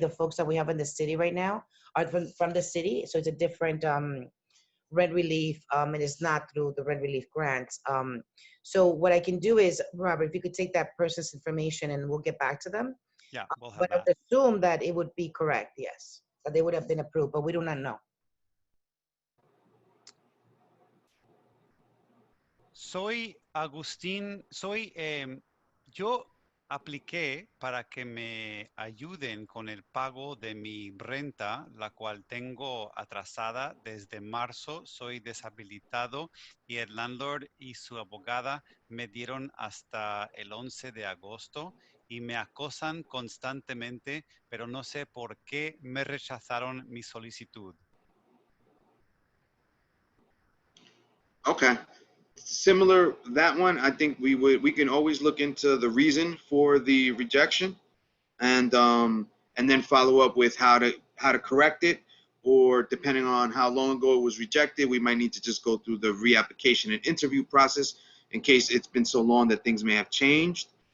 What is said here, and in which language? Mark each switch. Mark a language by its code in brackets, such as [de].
[en] The folks that we have in the city right now are from the city, so it's a different rent relief, and it's not through the rent relief grants. So what I can do is, Robert, if you could take that person's information and we'll get back to them. Yeah, we'll have but that. I would assume that it would be correct, yes, that they would have been approved, but we do not know. [es] Soy Agustín, yo apliqué para que me ayuden con el pago de mi renta, la cual tengo atrasada desde marzo. Soy deshabilitado y el landlord y su abogada me dieron hasta el 11 de agosto y me acosan constantemente, pero no sé por qué me rechazaron mi solicitud. [en] Okay. Similar, that one, I think we can always look into the reason for the rejection, and then follow up with how to correct it, or depending on how long ago it was rejected, we might need to just go through the reapplication and interview process in case it's been so long that things may have changed.